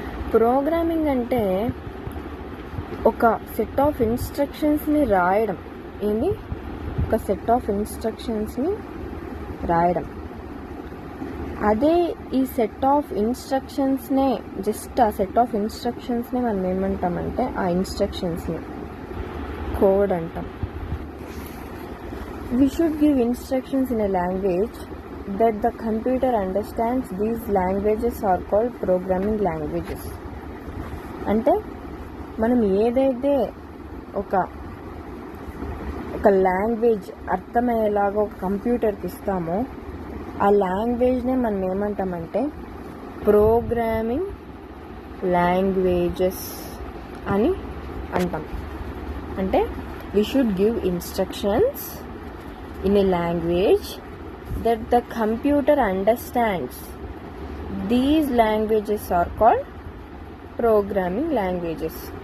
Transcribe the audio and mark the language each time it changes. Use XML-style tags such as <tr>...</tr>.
<te>Programming అంటే ఒక set of ఇన్స్ట్రక్షన్స్ని రాయడం. ఏంటి? ఒక సెట్ ఆఫ్ ఇన్స్ట్రక్షన్స్ని రాయడం. అదే ఈ సెట్ ఆఫ్ ఇన్స్ట్రక్షన్స్నే, జస్ట్ ఆ సెట్ ఆఫ్ ఇన్స్ట్రక్షన్స్ని మనం ఏమంటామంటే ఆ ఇన్స్ట్రక్షన్స్ని కోడ్ అంటాం.</te> <en>We should give instructions in a language that the computer understands. These languages are called programming languages.</en> <te>అంటే మనం ఏదైతే ఒక లాంగ్వేజ్ అర్థమయ్యేలాగా ఒక కంప్యూటర్కి ఇస్తామో ఆ లాంగ్వేజ్నే మనం ఏమంటామంటే ప్రోగ్రామింగ్ లాంగ్వేజెస్ అని అంటాం.</te> <en>అంటే we should give instructions in a language that the computer understands. These languages are called programming languages.</en>